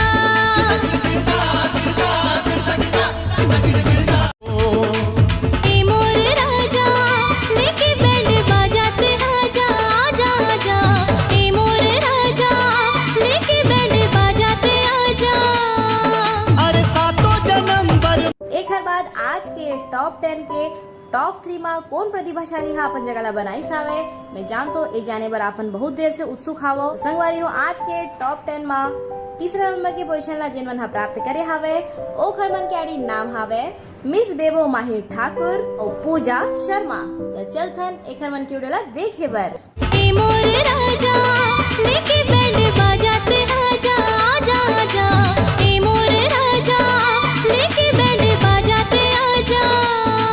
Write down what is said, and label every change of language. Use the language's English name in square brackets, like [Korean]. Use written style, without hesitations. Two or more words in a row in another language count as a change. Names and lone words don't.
[Chhattisgarhi] ए मोर राजा लेके बैंड बजाते आजा आजा आजा, ए मोर राजा लेके बैंड बजाते आजा। अरे सातों जन्म भर। एक बाद आज के टॉप 10 के टॉप 3 में कौन प्रतिभाशाली है अपन जगह ला बनाई सावे मैं जानतो ए जाने बर अपन बहुत देर से उत्सुक हावो। संगवारी हो आज के टॉप 10 में तीसरा नंबर की पोजीशन ला जेन मन हा प्राप्त करे हावे ओखर मन के आड़ी नाम हावे मिस बेबो माहिर ठाकुर और पूजा शर्मा। तो चलथन एखर मन की वीडियो ला देखे बर। ए मोर राजा लेके बैंड बजाते आजा आजा आजा, ए मोर राजा लेके बैंड बजाते आजा।